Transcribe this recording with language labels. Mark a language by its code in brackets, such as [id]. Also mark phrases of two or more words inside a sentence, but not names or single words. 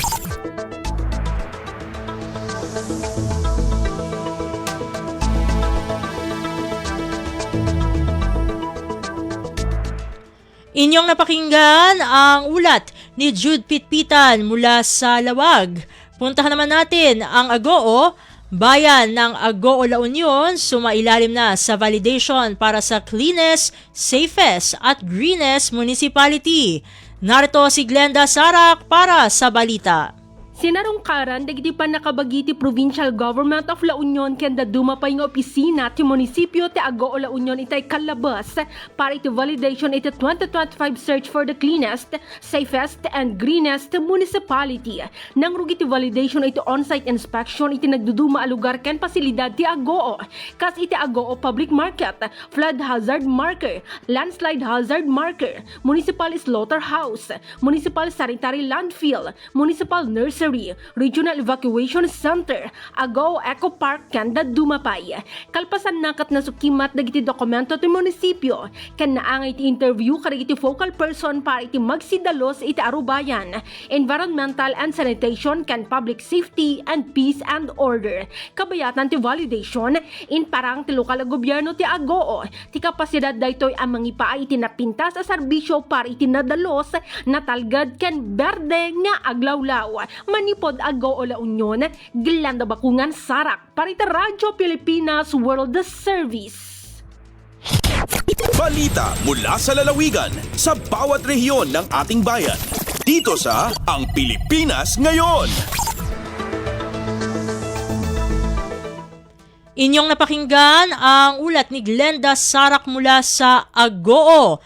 [tl] Inyong napakinggan ang ulat ni Jude Pitpitan mula sa Lawag. Puntahan naman natin ang Agoo. Bayan ng Agoo La Union sumailalim na sa validation para sa cleanest, safest at greenest municipality. Narito si Glenda Sarak para sa balita. [ilo] Sinarungkaran dagiti pa nakabagiti Provincial Government of La Union kenda dumapay nga opisina ti munisipyo ti Agoo La Union itay kalabas para iti validation iti 2025 search for the cleanest, safest and greenest municipality. Nang rugi ti validation iti [en] on-site inspection [ilo] iti nagduduma a lugar ken pasilidad ti Agoo. Kas iti Agoo Public Market, Flood Hazard Marker, Landslide Hazard Marker, Municipal Slaughterhouse, Municipal Sanitary Landfill, Municipal Nursery, Regional Evacuation Center, Agoo Eco Park kanda dumapay. Kalpasan nakat na sukimat dagiti dokumento ti munisipyo ken naangay ti interview kadagiti [en] focal person [ilo] para iti magsidalos iti arubayan, [en] environmental and sanitation ken public safety and peace and order. [ilo] Kabayatan ti validation in parang ti lokal na gobyerno ti Agoo ti kapasidad daytoy ang mangipaay iti napintas sa serbisyo para iti nadalos natalgad ken berde nga aglawlaw. Manipod Agoo La Union, Glenda Bakungan Sarak para iti Radyo Pilipinas World Service. [tl] Balita mula sa lalawigan sa bawat rehiyon ng ating bayan. Dito sa Ang Pilipinas Ngayon. Inyong napakinggan ang ulat ni Glenda Sarak mula sa Agoo.